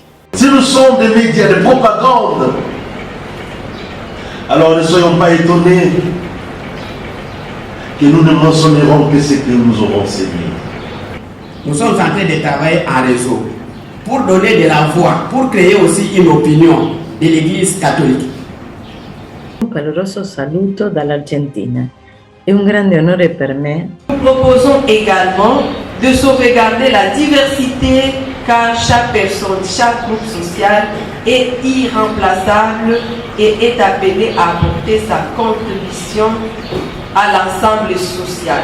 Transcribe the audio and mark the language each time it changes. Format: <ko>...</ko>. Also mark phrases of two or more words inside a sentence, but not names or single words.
<fr>Si nous sommes des médias de propagande, alors ne soyons pas étonnés que nous ne mentionnerons que ce que nous aurons enseigné. Nous sommes en train de travailler en réseau pour donner de la voix, pour créer aussi une opinion de l'Église catholique.</fr> <it>Un caloroso saluto dall'Argentina. È un grande onore per me.</it> <fr>Nous proposons également de sauvegarder la diversité car chaque personne, chaque groupe social est irremplaçable et est appelé à apporter sa contribution à l'ensemble social.</fr>